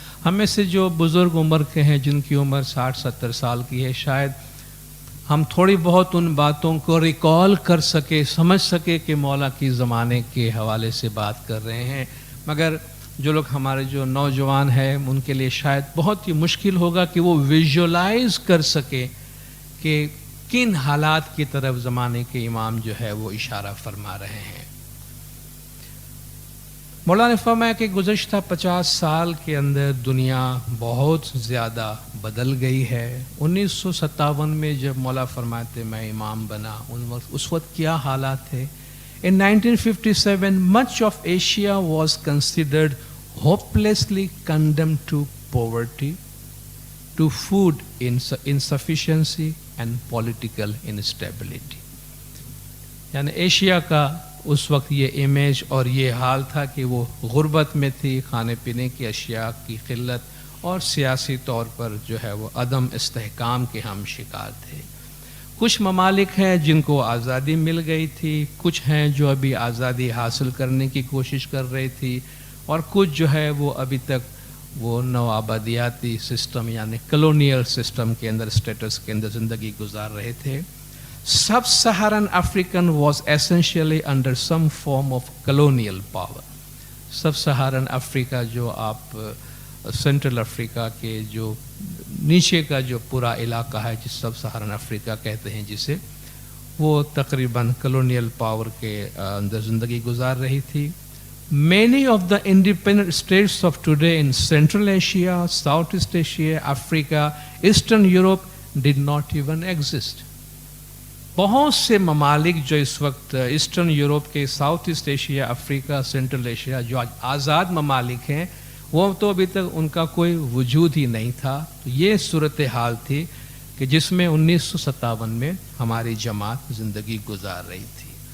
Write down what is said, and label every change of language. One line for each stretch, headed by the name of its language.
Hindi: हमें से जो बुज़ुर्ग उम्र के हैं, जिनकी उम्र 60-70 साल की है, शायद हम थोड़ी बहुत उन बातों को रिकॉल कर सके, समझ सके कि मौला की ज़माने के हवाले से बात कर रहे हैं, मगर जो लोग हमारे जो नौजवान हैं उनके लिए शायद बहुत ही मुश्किल होगा कि वो विजुअलाइज कर सके कि किन हालात की तरफ ज़माने के इमाम जो है वो इशारा फरमा रहे हैं। मौला ने फरमाया कि गुज़श्ता 50 साल के अंदर दुनिया बहुत ज़्यादा बदल गई है। 1957 में जब मौला फरमाते मैं इमाम बना, उस वक्त क्या हालात थे।
English: In 1957 much of Asia was considered hopelessly condemned to poverty, to food insufficiency and political instability।
Hindi: यानी एशिया का उस वक्त ये इमेज और ये हाल था कि वो गुर्बत में थी, खाने पीने की अशिया की किल्लत और सियासी तौर पर जो है वो अदम इस्तेहकाम के हम शिकार थे। कुछ ममालिक हैं जिनको आज़ादी मिल गई थी, कुछ हैं जो अभी आज़ादी हासिल करने की कोशिश कर रही थी और कुछ जो है वो अभी तक वो नवाबादियाती सिस्टम यानी कॉलोनियल सिस्टम के अंदर, स्टेटस के अंदर ज़िंदगी गुजार रहे थे।
English: Sub-Saharan African was essentially under some form of colonial power।
Hindi: Sub-Saharan Africa जो आप सेंट्रल अफ्रीका के जो नीचे का जो पूरा इलाका है, जिस Sub-Saharan अफ्रीका कहते हैं जिसे, वो तकरीबन कॉलोनियल पावर के अंदर ज़िंदगी गुजार रही थी।
English: Many of the independent states of today in Central Asia, Southeast Asia, Africa, Eastern Europe did not even exist।
Hindi: बहुत से ममालिक जो इस वक्त ईस्टर्न यूरोप के, south east Asia, Africa, central Asia जो आज आज़ाद ममालिक हैं, वो तो अभी तक उनका कोई वजूद ही नहीं था। तो ये सूरत हाल थी कि जिसमें 1957 में हमारी जमात ज़िंदगी गुजार रही थी।